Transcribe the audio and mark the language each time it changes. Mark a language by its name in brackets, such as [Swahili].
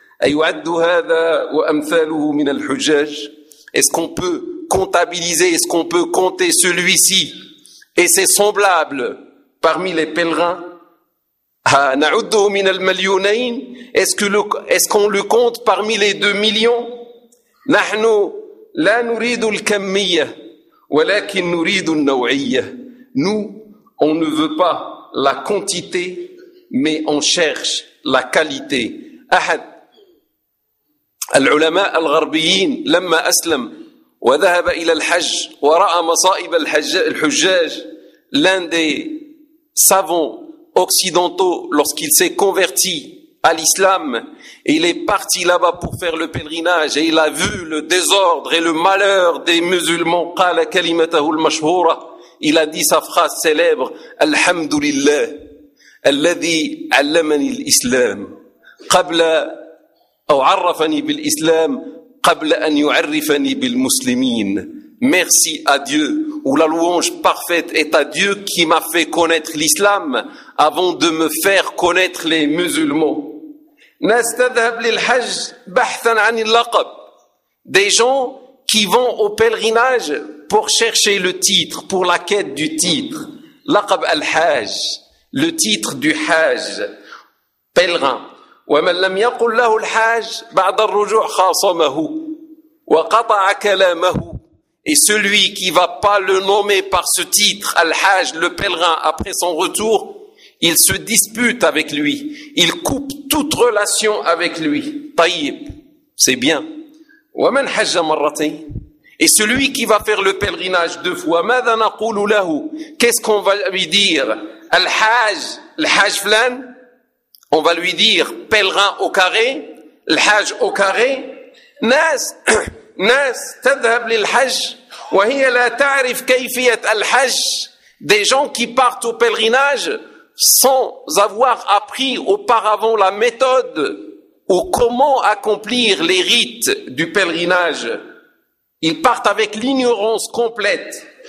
[Arabic] Ayu'addu hada wa amthaluhu min al-hujjaj. [French] Est-ce qu'on peut comptabiliser, est-ce qu'on peut compter celui-ci et ses semblables parmi les pèlerins? [Arabic] نعده من المليونين. [French] Est-ce qu'on le compte parmi les 2 millions? [Arabic] نحن لا نريد الكمية ولكن نريد النوعية. [French] Nous, on ne veut pas la quantité, mais on cherche la qualité. [Arabic] أحد العلماء الغربيين لما أسلم وذهب إلى الحج ورأى مصائب الحجاج, [French] l'un des savants occidentaux, lorsqu'il s'est converti à l'islam, il est parti là-bas pour faire le pèlerinage et il a vu le désordre et le malheur des musulmans. [Arabic] قال كلمته المشهورة, [French] il a dit sa phrase célèbre, [Arabic] الحمد لله الذي علمني الإسلام قبل أو عرفني بالإسلام قبل أن يعرفني بالمسلمين. [French] Merci à Dieu, ou la louange parfaite est à Dieu qui m'a fait connaître l'islam avant de me faire connaître les musulmans. Des gens qui vont au pèlerinage pour chercher le titre, pour la quête du titre. [Arabic] Laqab al-Hajj, [French] le titre du Hajj, pèlerin. [Arabic] وَمَنْ لَمْ يَقُلْ لَهُ الْحَاجْ بَعْدَ الرُّجُعْ خَاصَمَهُ وَقَطَعَ كَلَامَهُ. [French] Et celui qui va pas le nommer par ce titre, Al-Hajj, le pèlerin, après son retour, il se dispute avec lui. Il coupe toute relation avec lui. [Arabic] Taïb, [French] c'est bien. [Arabic] وَمَنْ حَجَّ مَرَّتَيْنِ. [French] Et celui qui va faire le pèlerinage deux fois, [Arabic] مَذَا نَقُولُ لَهُ. [French] Qu'est-ce qu'on va lui dire? Al-Hajj, Al-Hajj Flan. On va lui dire pèlerin au carré, Al-Hajj au carré. [Arabic] Nas. ناس تذهب للحج وهي لا تعرف كيفية الحج. [French] Des gens qui partent au pèlerinage sans avoir appris auparavant la méthode ou comment accomplir les rites du pèlerinage. Ils partent avec l'ignorance complète.